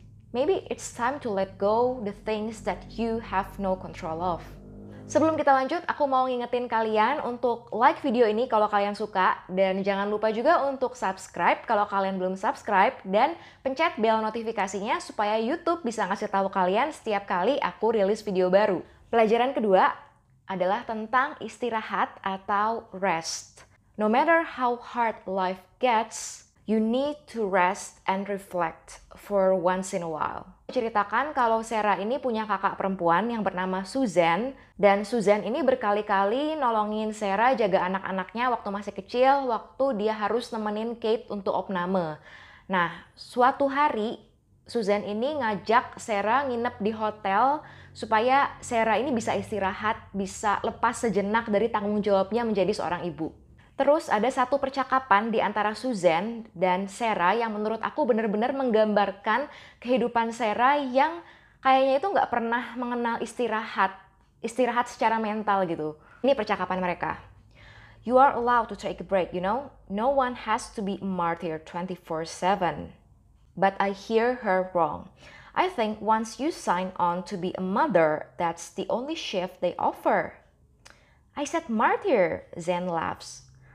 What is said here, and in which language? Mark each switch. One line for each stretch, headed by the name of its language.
English: Maybe it's time to let go the things that you have no control of.
Indonesian: Sebelum kita lanjut, aku mau ngingetin kalian untuk like video ini kalau kalian suka. Dan jangan lupa juga untuk subscribe kalau kalian belum subscribe. Dan pencet bel notifikasinya supaya YouTube bisa ngasih tahu kalian setiap kali aku rilis video baru. Pelajaran kedua adalah tentang istirahat atau rest.
English: No matter how hard life gets, you need to rest and reflect for once in a while.
Indonesian: Ceritakan kalau Sarah ini punya kakak perempuan yang bernama Susan, dan Susan ini berkali-kali nolongin Sarah jaga anak-anaknya waktu masih kecil, waktu dia harus nemenin Kate untuk opname. Nah, suatu hari Susan ini ngajak Sarah nginep di hotel supaya Sarah ini bisa istirahat, bisa lepas sejenak dari tanggung jawabnya menjadi seorang ibu. Terus ada satu percakapan di antara Susan dan Sarah yang menurut aku benar-benar menggambarkan kehidupan Sarah yang kayaknya itu nggak pernah mengenal istirahat secara mental gitu. Ini percakapan mereka.
English: You are allowed to take a break, you know? No one has to be a martyr 24/7. But I hear her wrong. I think once you sign on to be a mother, that's the only shift they offer. I said martyr, Zen laughs.